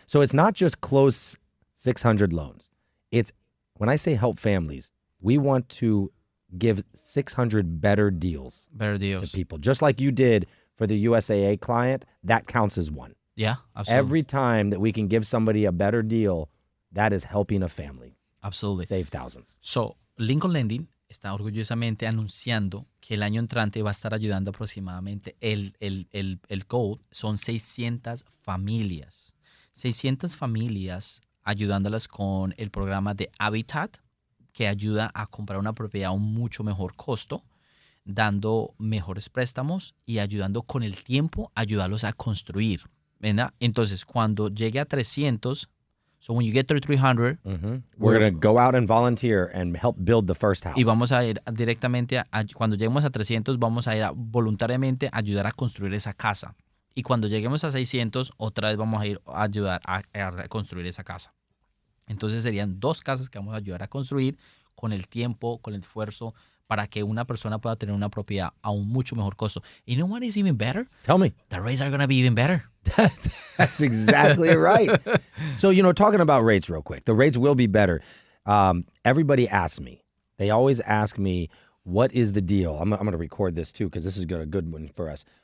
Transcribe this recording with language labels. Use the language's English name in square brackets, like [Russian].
[English] So it's not just close 600 loans. It's, when I say help families, we want to give 600 better deals to people. Just like you did for the USAA client, that counts as one. Yeah, absolutely. Every time that we can give somebody a better deal, that is helping a family. Absolutely. Save thousands. [Spanish] So, Lincoln Lending está orgullosamente anunciando que el año entrante va a estar ayudando aproximadamente el goal son 600 familias. 600 familias ayudándolas con el programa de Habitat, que ayuda a comprar una propiedad a un mucho mejor costo, dando mejores préstamos y ayudando con el tiempo, ayudarlos a construir, ¿verdad? Entonces, cuando llegue a 300, [English] So when you get 3,300, we're going to go out and volunteer and help build the first house. [Spanish] Y vamos a ir directamente, cuando lleguemos a 300, vamos a ir voluntariamente a ayudar a construir esa casa. Y cuando lleguemos a 600, otra vez vamos a ir a ayudar a construir esa casa. Entonces serían 2 casas que vamos a ayudar a construir con el tiempo, con el esfuerzo, para que una persona pueda tener una propiedad a un mucho mejor costo. [English] You know what is even better? Tell me. The rates are going to be even better. That's exactly right. So, talking about rates real quick, the rates will be better. Everybody asks me. They always ask me, what is the deal? I'm going to record this too because this is a good one for us.